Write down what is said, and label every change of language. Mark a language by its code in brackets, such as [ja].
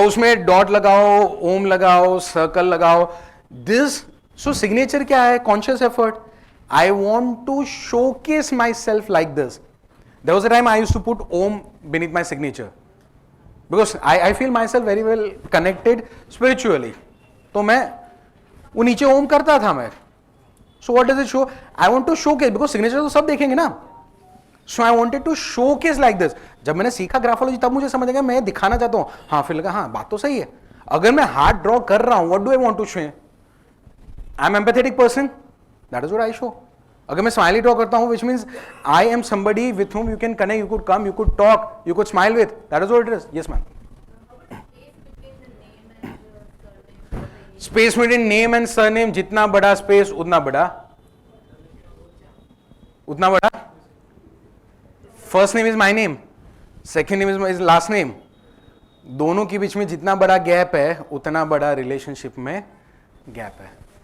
[hi] उसमें डॉट लगाओ, ओम लगाओ, सर्कल लगाओ, दिस। सो सिग्नेचर क्या है? Conscious effort. [en] I want to showcase myself like this. There was a time I used to put Om beneath my signature because I feel myself very well connected spiritually, [hi] तो मैं वो नीचे ओम करता था मैं। [en] So what does it show? I want to showcase, because [hi] signature तो सब देखेंगे ना, [en] so I wanted to showcase like this। [hi] जब मैंने सीखा ग्राफोलॉजी तब मुझे समझ गया मैं दिखाना चाहता हूँ, हाँ फिर लगा हाँ बात तो सही है। अगर मैं हार्ट ड्रॉ कर रहा हूँ, [en] what do I want to show? I'm empathetic person, that is what I show। [hi] अगर मैं स्माइली टॉक करता हूँ, [en] Which means I am somebody with whom you can connect, you could come, you could talk, you could smile with. That is what it is. Yes, ma'am. Space between name and surname, [hi] जितना बड़ा space उतना बड़ा, उतना बड़ा. [en] First name is my name, second name is last name. [hi] दोनों के बीच में जितना बड़ा गैप है उतना बड़ा रिलेशनशिप में गैप है.